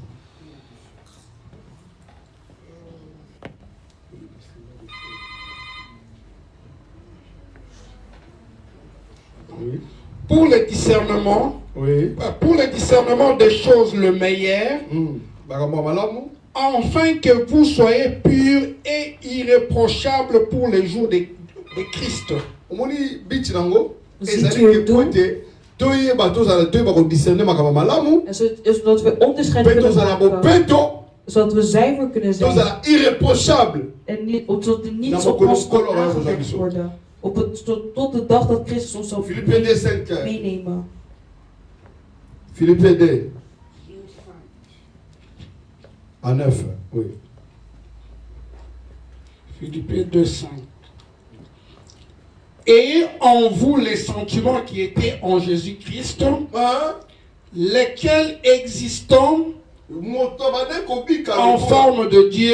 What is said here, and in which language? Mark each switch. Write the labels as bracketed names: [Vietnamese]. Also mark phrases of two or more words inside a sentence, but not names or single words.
[French] Oui. Pour le discernement, oui. Pour le discernement des choses le meilleur, afin que vous soyez purs et irréprochables pour les jours de Christ. [Dutch] Zodat we onderscheid kunnen maken. Zodat we zuiver kunnen zijn. En niet, zodat er niets op ons kan aangelegd worden. Tot de dag dat Christus ons zal meenemen. [French] Philippiens 2. À 9, oui. Philippiens 2:5. Et en vous les sentiments qui étaient en Jésus-Christ, lesquels existant en forme de Dieu,